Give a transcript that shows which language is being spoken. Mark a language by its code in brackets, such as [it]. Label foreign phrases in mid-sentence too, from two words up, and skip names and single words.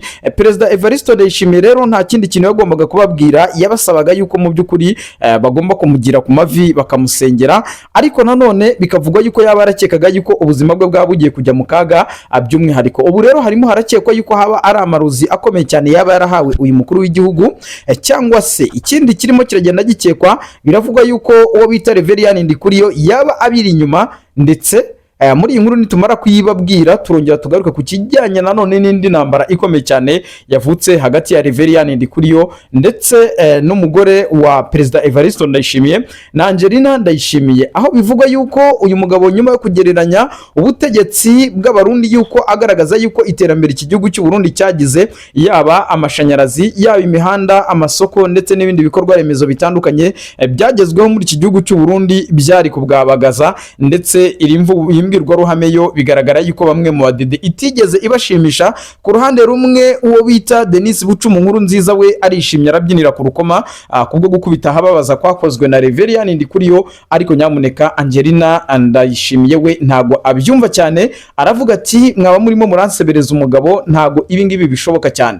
[rw] Perezida Evariste Ndayishimiye rero nta kindi kintu yagombaga kubabwira, yabasabaga yuko mu by'ukuri bagomba kumugira ku mavi bakamusengera, ariko nanone bikavugwa yuko yaba arakekaga yuko ubuzima bwe bwabugiye kujya mu kaga by'umwihariko. Ubu rero harimo harakekwa yuko haba ari amaruzi akomeye cyane yaba yarahawe uyu mukuru w'igihugu, cyangwa se ikindi kirimo kiragenda gikekwa. Biravugwa yuko uwo bita Reverien Ndikuriyo yaba abiri inyuma, ndetse muri iyi nkuru nitumara kuyibabwira turongera tugaruka ku kijyanye nanone n'indi ntambara ikomeye cyane yavutse hagati ya Reverien Ndikuriyo ndetse n'umugore wa Perezida Evariste Ndayishimiye na Angelina Ndayishimiye, aho bivugwa yuko uyu mugabo nyuma yo kugereranya ubutegetsi bw'abarundi yuko agaragaza yuko iterambere iki gihugu cy'u Burundi cyagize, yaba amashanyarazi, yaba imihanda, amasoko ndetse n'ibindi bikorwa remezo bitandukanye byagezweho muri iki gihugu cy'u Burundi byari kubwabagaza, ndetse imbwirwaruhame yo bigaragara yuko bamwe mu badede itigeze ibashimisha. Ku ruhande rumwe uwo bita Denis Bucumu nkuru nziza we arishimye arabyinira ku rukoma kubwo gukubita hababaza kwakozwe na Reverien Ndikuriyo, ariko nyamuneka Angelina Ndayishimiye we ntago abyumva cyane, aravuga ati mwaba murimo muransebereza umugabo, ntago ibi ngibi bishoboka cyane.